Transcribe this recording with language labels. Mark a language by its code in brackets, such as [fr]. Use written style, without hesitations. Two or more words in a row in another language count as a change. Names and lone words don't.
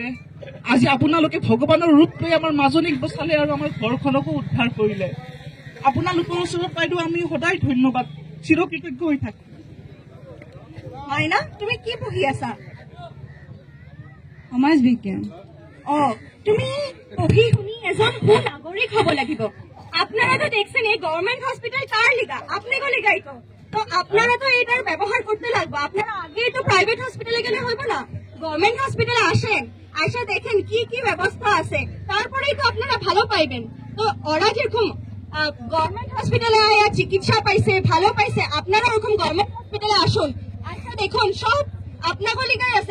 [as] আজি আপোনালোকে ভগৱানৰ ৰূপ লৈ আমাৰ মাজনীক বচালে আৰু আমাৰ ঘৰখনকো উদ্ধাৰ কৰিলে। আপোনালোকৰ ওচৰত বাইদেউ আমি সদায় ধন্যবাদ, চিৰকৃতজ্ঞ হৈ থাকিম। মাইনা, তুমি কি পঢ়ি আছা? সমাজ বিজ্ঞান। তুমি পঢ়ি শুনি এজন সুনাগৰিক হব লাগিব। [bn] আপনারা তো দেখছেন এই গভর্নমেন্ট হসপিটাল কার লিগা, আপনি গো লিগাই তো। তো আপনারা তো এটার ব্যবহার করতে লাগবে। আপনারা আগে তো প্রাইভেট হসপিটালে গেলে হইব না, গভর্নমেন্ট হসপিটালে আসেন, আইসা দেখেন কি কি ব্যবস্থা আছে, তারপরেই তো আপনারা ভালো পাইবেন। তো ওরা যেরকম গভর্নমেন্ট হসপিটালে আয়া চিকিৎসা পাইছে, ভালো পাইছে, আপনারা ওরকম গভর্নমেন্ট হসপিটালে আসুন, আচ্ছা দেখুন সব আপনাকে লিগাই আছে।